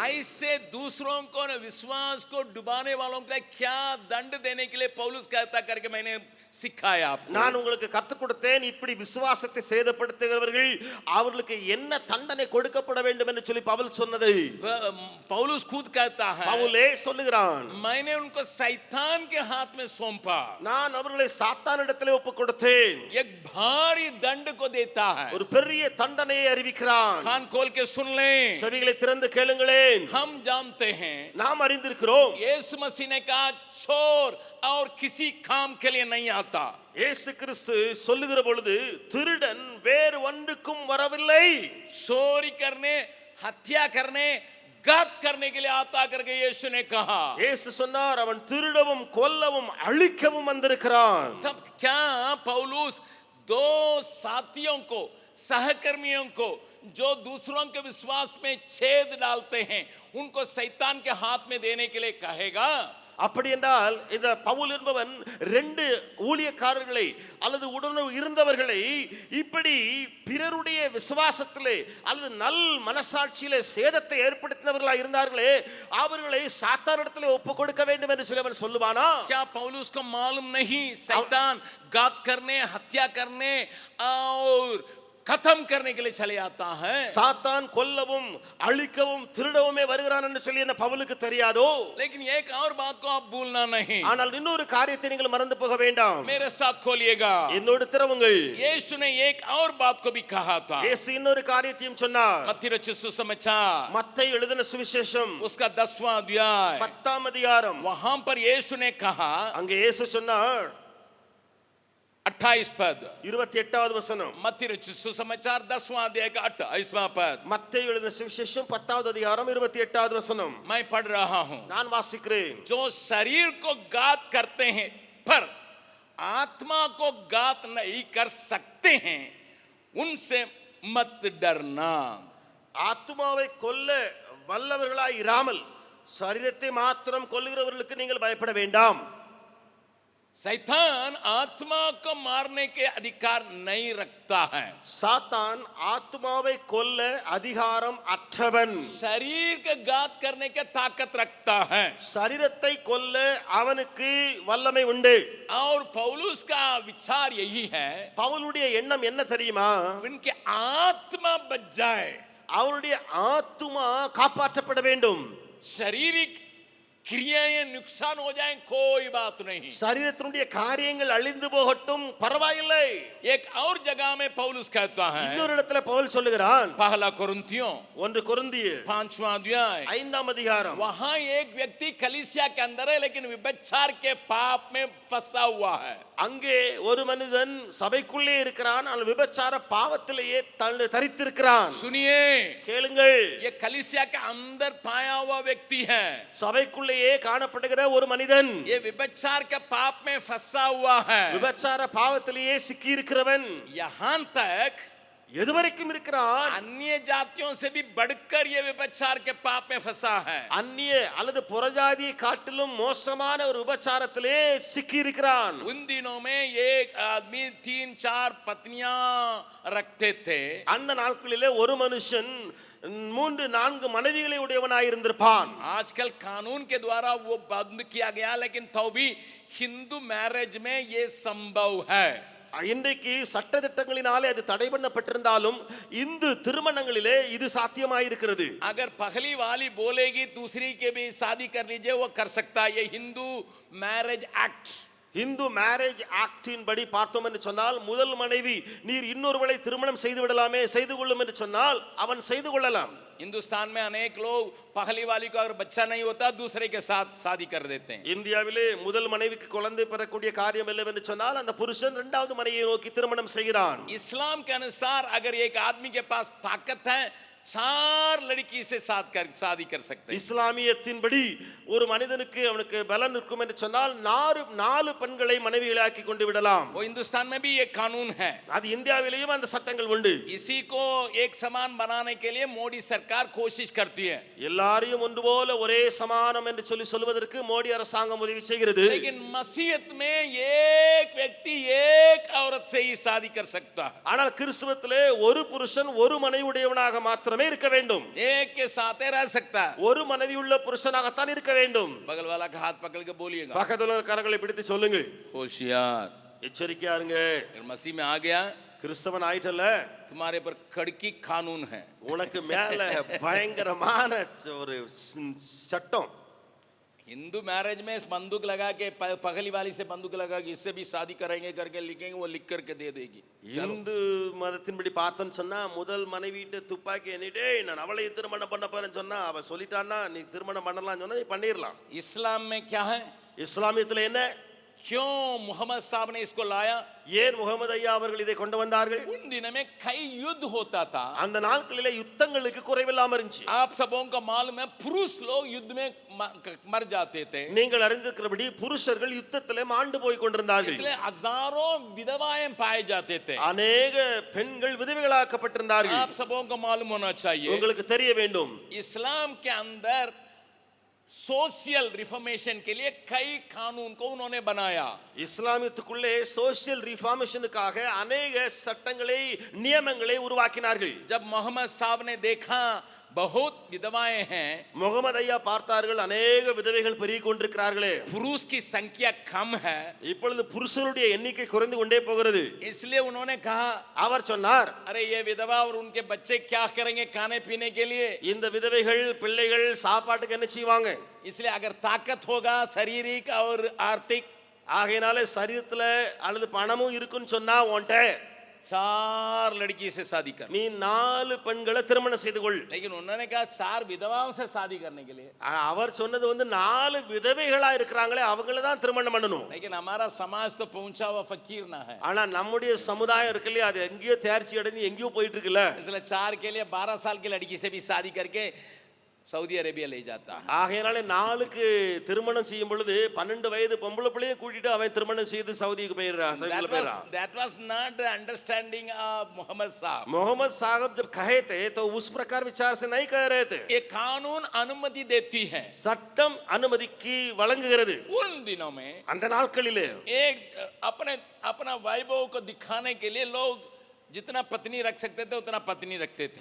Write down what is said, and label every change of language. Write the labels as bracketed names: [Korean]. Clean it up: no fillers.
[Hindi] ऐसे दूसरों को विश्वास को डुबाने वालों का क्या दंड देने के लिए पौलुस कहता करके मैंने सिखाया आपको. [Tamil] நான் உங்களுக்கு கற்றுக் கொடுத்தேன், இப்படி விசுவாசத்தை சேதப்படுத்துகிறவர்கள் அவர்களுக்கு என்ன தண்டனை கொடுக்கப்பட வேண்டும் என்று சொல்லி பவுல் சொன்னது. [Hindi] पौलुस खुद कहता है [Tamil] பவுலே சொல்லுகிறான், [Hindi] मैंने उनको शैतान के हाथ में सौंपा. [Tamil] நான் அவர்களை சாத்தானிடத்திலே ஒப்பு கொடுத்தேன். [Hindi] एक भारी दंड को देता है. [Tamil] ஒரு பெரிய தண்டனையை அறிவிக்கிறான். [Hindi] कान खोल के सुन लें. [Tamil] செவிகளை திறந்து கேளுங்களேன். [Hindi] हम जानते हैं [Tamil] நாம் அறிந்திருக்கிறோம், [Hindi] यीशु मसीह ने कहा चोर और किसी काम के लिए नहीं आता. [Tamil] இயேசு கிறிஸ்து சொல்லுகிற பொழுது திருடன் வேறு ஒன்றுக்கும் வரவில்லை, [Hindi] चोरी करने, हत्या करने, घात करने के लिए आता करके यीशु ने कहा. [Tamil] இயேசு சொன்னார் அவன் திருடவும் கொல்லவும் அழிக்கவும் வந்திருக்கிறான். [Hindi] तब क्या पौलुस दो साथियों को, सहकर्मियों को जो दूसरों के विश्वास में छेद डालते हैं उनको शैतान के हाथ में देने के लिए कहेगा? [Tamil] அப்படி என்றால் இந்த பவுல் என்பவன் ரெண்டு ஊழியக்காரர்களை அல்லது உடனே இருந்தவர்களை இப்படி பிறருடைய விசுவாசத்திலே அல்லது நல் மனசாட்சியிலே சேதத்தை ஏற்படுத்தினவர்களாக இருந்தார்களே அவர்களை சாத்தானிடத்திலே ஒப்பு கொடுக்க வேண்டும் என்று சொல்லி அவன் சொல்லுவானா? [Hindi] क्या पौलुस को मालूम नहीं शैतान घात करने, हत्या करने और खत्म करने के लिए चले आता है? [Tamil] சாத்தான் கொல்லவும் அழிக்கவும் திருடவுமே வருகிறான் என்று சொல்லி என்ன பவுலுக்கு தெரியாதோ? [Hindi] लेकिन एक और बात को आप भूलना नहीं. [Tamil] ஆனால் இன்னொரு காரியத்தை நீங்கள் மறந்து போக வேண்டாம். [Hindi] मेरे साथ खोलिएगा. [Tamil] என்னோடு திறவுங்கள். [Hindi] यीशु ने एक और बात को भी कहा था. [Tamil] இயேசு இன்னொரு காரியத்தையும் சொன்னார். [Hindi] मत्ती रचित सुसमाचार [Tamil] மத்தேயு எழுதின சுவிசேஷம் [Hindi] उसका 10वां अध्याय [Tamil] 10ஆம் அதிகாரம், [Hindi] वहां पर यीशु ने कहा, [Tamil] அங்கே இயேசு சொன்னார் [Hindi] 28 पद, [Tamil] 28வது வசனம். [Hindi] मत्ती रचित सुसमाचार 10वां अध्याय का 28वां पद [Tamil] மத்தேயு எழுதின சுவிசேஷம் 10வது அதிகாரம் 28வது வசனம். [Hindi] मैं पढ़ रहा हूं. [Tamil] நான் வாசிக்கிறேன். [Hindi] जो शरीर को घात करते हैं पर आत्मा को घात नहीं कर सकते हैं उनसे मत डरना. [Tamil] ஆத்துமாவை கொல்ல வல்லவர்களாய் இராமல் சரீரத்தை மாத்திரம் கொல்லுகிறவர்களுக்கு நீங்கள் பயப்பட வேண்டாம். [Hindi] शैतान आत्मा को मारने के अधिकार नहीं रखता है. [Tamil] சாத்தான் ஆத்துமாவை கொல்ல அதிகாரம் அற்றவன். [Hindi] शरीर के घात करने के ताकत रखता है. [Tamil] சரீரத்தை கொல்ல அவனுக்கு வல்லமை உண்டு. [Hindi] और पौलुस का विचार यही है [Tamil] பவுலுடைய எண்ணம் என்ன தெரியுமா? [Hindi] उनके आत्मा बच जाए. [Tamil] அவருடைய ஆத்துமா காப்பாற்றப்பட வேண்டும். [Hindi] शारीरिक क्रियाएं नुकसान हो जाएं कोई बात नहीं. [Tamil] சரீரத்தினுடைய காரியங்கள் அழிந்து போகட்டும், பரவாயில்லை. [Hindi] एक और जगह में पौलुस कहता है, [Tamil] இன்னொரு இடத்துல பவுல் சொல்லுகிறான், [Hindi] पहला कोरिन्थियों [Tamil] 1 கொரிந்தியர் [Hindi] 5वां अध्याय, [Tamil] 5ஆம் அதிகாரம். [Hindi] वहां एक व्यक्ति कलीसिया के अंदर है लेकिन व्यभिचार के पाप में फंसा हुआ है. [Tamil] அங்கே ஒரு மனிதன் சபைக்குள்ளே இருக்கிறான், ஆனால் விபச்சார பாவத்திலேயே தரித்திருக்கிறான். [Hindi] सुनिए, [Tamil] கேளுங்கள், [Hindi] ये कलीसिया के अंदर पाया हुआ व्यक्ति है. [Tamil] சபைக்குள்ளேயே காணப்படுகிற ஒரு மனிதன் [Hindi] ये व्यभिचार के पाप में फंसा हुआ है. [Tamil] விபச்சார பாவத்திலேயே சிக்கி இருக்கிறவன். [Hindi] यहां तक [Tamil] எதுவரைக்கும் இருக்கிறான்? [Hindi] अन्य जातियों से भी बढ़कर ये व्यभिचार के पाप में फंसा है. [Tamil] அந்நிய அல்லது புறஜாதியை காட்டிலும் மோசமான ஒரு விபச்சாரத்திலே சிக்கி இருக்கிறான். [Hindi] उन दिनों में एक आदमी 3-4 पत्नियां रखते थे. [Tamil] அந்த நாட்களிலே ஒரு மனுஷன் 3-4 மனைவிகளை உடையவனாய் இருந்திருப்பான். [Hindi] आजकल कानून के द्वारा वो बंद किया गया, लेकिन तो भी हिंदू मैरिज में ये संभव है. [Tamil] இன்றைக்கு சட்டதிட்டங்களினாலே அது தடை பண்ணப்பட்டிருந்தாலும் இந்து திருமணங்களிலே இது சாத்தியமாயிருக்கிறது. [Hindi] अगर पहली वाली बोलेगी दूसरी के भी शादी कर लीजिए, वो कर सकता है. ये Hindu marriage act. [Tamil] Hindu marriage actin படி பார்த்தோம் என்று சொன்னால், முதல் மனைவி நீர் இன்னொருவளை திருமணம் செய்து விடலாமே, செய்து கொள்ளும் என்று சொன்னால் அவன் செய்து கொள்ளலாம். [Hindi] हिंदुस्तान में अनेक लोग पहली वाली को अगर बच्चा नहीं होता दूसरे के साथ शादी कर देते हैं. [Tamil] இந்தியாவிலே முதல் மனைவிக்கு குழந்தை பெறக்கூடிய காரியம் இல்லை என்று சொன்னால் அந்த புருஷன் இரண்டாவது மனைவியை நோக்கி திருமணம் செய்கிறான். [Hindi] इस्लाम के अनुसार अगर एक आदमी के पास ताकत है, 4 लड़की से शादी कर सकते हैं. [Tamil] இஸ்லாமியத்தின்படி ஒரு மனிதனுக்கு அவனுக்கு பலன் இருக்கும் என்று சொன்னால் 4 பெண்களை மனைவிகளாக்கி கொண்டு விடலாம். [Hindi] वो हिंदुस्तान में भी ये कानून है. [Tamil] அது இந்தியாவிலேயும் அந்த சட்டங்கள் உண்டு. [Hindi] इसी को एक समान बनाने के लिए मोदी सरकार कोशिश करती है. [Tamil] எல்லாரையும் ஒன்று போல ஒரே சமானம் என்று சொல்வதற்கு மோடி அரசாங்கம் உதவி செய்கிறது. [Hindi] लेकिन मसीहत में एक व्यक्ति एक औरत से ही शादी कर सकता है. [Tamil] ஆனால் கிறிஸ்தவத்திலே ஒரு புருஷன் ஒரு மனைவியுடையவனாக மாத்திரமே இருக்க வேண்டும். [Hindi] एक के साथ रह सकता है. [Tamil] ஒரு மனைவி உள்ள புருஷனாகத்தான் இருக்க வேண்டும். [Hindi] बगल वाला का हाथ पकड़ के बोलिएगा, [Tamil] பக்கத்துல கரங்களை பிடித்து சொல்லுங்கள், [Hindi] होशियार. [Tamil] எச்சரிக்கையா இருங்க. [Hindi] मसीह में आ गया, [Tamil] கிறிஸ்தவன் ஆயிட்டல, [Hindi] तुम्हारे पर कड़की कानून है. [Tamil] உனக்கு மேல பயங்கரமான ஒரு சட்டம். [Hindi] हिंदू मैरिज में बंदूक लगा के पगली वाली से बंदूक लगा के इससे भी शादी करेंगे करके लिखेंगे, वो लिख करके दे देगी. [Tamil] இந்து மதத்தின்படி பார்த்தன்னு சொன்னா, முதல் மனைவிட்ட துப்பாக்கி எண்ணிட்டே நான் அவளை திருமணம் பண்ண போறேன்னு சொன்னா, அவ சொல்லிட்டான்னா நீ திருமணம் பண்ணலாம் சொன்னா நீ பண்ணிரலாம். [Hindi] इस्लाम में क्या है? [Tamil] இஸ்லாமியத்துல என்ன? [Hindi] क्यों मोहम्मद साहब ने इसको लाया? [Tamil] ஏன் முகமது ஐயா அவர்கள் இதை கொண்டு வந்தார்கள்? [Hindi] उन दिनों में कई युद्ध होता था. [Tamil] அந்த நாட்களிலே யுத்தங்களுக்கு குறைவில்லாம இருந்துச்சு. [Hindi] आप सबों को मालूम है पुरुष लोग युद्ध में मर जाते थे. [Tamil] நீங்கள் அறிந்திருக்கிறபடி புருஷர்கள் யுத்தத்திலே மாண்டு போய் கொண்டிருந்தார்கள். [Hindi] इसलिए हजारों विधवाएं पाए जाते थे. अनेक [Tamil] பெண்கள் விதவைகளாக்கப்பட்டிருந்தார்கள். [Hindi] आप सबों को मालूम होना चाहिए, [Tamil] உங்களுக்கு தெரிய வேண்டும், [Hindi] इस्लाम के अंदर सोशल रिफॉर्मेशन के लिए कई कानून को उन्होंने बनाया. [Tamil] இஸ்லாமியத்துக்குள்ளே சோஷியல் ரிஃபார்மேஷனுக்காக [Hindi] अनेक [Tamil] சட்டங்களை நியமங்களை உருவாக்கினார்கள். [Hindi] जब मोहम्मद साहब ने देखा बहुत विधवाएं हैं, [Tamil] முகமது ஐயா பார்த்தார்கள் [Hindi] अनेक [Tamil] விதவைகள் பெருகிக் கொண்டிருக்கிறார்களே, [Hindi] पुरुष की संख्या कम है, [Tamil] இப்பொழுது புருஷனுடைய எண்ணிக்கை குறைந்து கொண்டே போகிறது. [Hindi] इसलिए उन्होंने कहा, [Tamil] அவர் சொன்னார், [Hindi] अरे ये विधवा और उनके बच्चे क्या करेंगे खाने पीने के लिए? [Tamil] இந்த விதவைகள் பிள்ளைகள் சாப்பாட்டுக்கு என்ன செய்வாங்க? [Hindi] इसलिए अगर ताकत होगा शारीरिक और आर्थिक, [Tamil] ஆகையினாலே சரீரத்துல அல்லது பணமும் இருக்குன்னு சொன்னா உன்கிட்ட [Hindi] 4 लड़की से शादी कर. [Tamil] நீ 4 பெண்களை திருமணம் செய்து கொள். [Hindi] लेकिन उन्होंने कहा 4 विधवाओं से शादी करने के लिए. [Tamil] அவர் சொன்னது 4 விதவைகளா இருக்கிறாங்களே அவங்கள தான் திருமணம் பண்ணணும். [Hindi] लेकिन हमारा समाज तो पहुंचा हुआ फकीर ना है. [Tamil] ஆனா நம்முடைய சமுதாயம் இருக்கு இல்லையா, அது எங்கேயோ தேர்ச்சி அடைஞ்சு எங்கேயோ போயிட்டு இருக்குல்ல. [Hindi] इसलिए 4 के लिए 12 साल की लड़की से भी शादी करके सऊदी अरेबिया ले जाता है. [Tamil] ஆகையினாலே 4க்கு திருமணம் செய்யும் பொழுது 12 வயது பொம்பளை பிள்ளையை கூட்டிட்டு அவன் திருமணம் செய்து சவுதிக்கு போயிடுறான். [English] That was not the understanding of Muhammad Sahab. [Hindi] मोहम्मद साहब जब कहे थे तो उस प्रकार विचार से नहीं कह रहे थे. ये कानून अनुमति देती है. [Tamil] சட்டம் அனுமதிக்கு வழங்குகிறது. [Hindi] उन दिनों में [Tamil] அந்த நாட்களிலே [Hindi] एक अपना वैभव को दिखाने के लिए लोग जितना पत्नी रख सकते थे उतना पत्नी रखते थे.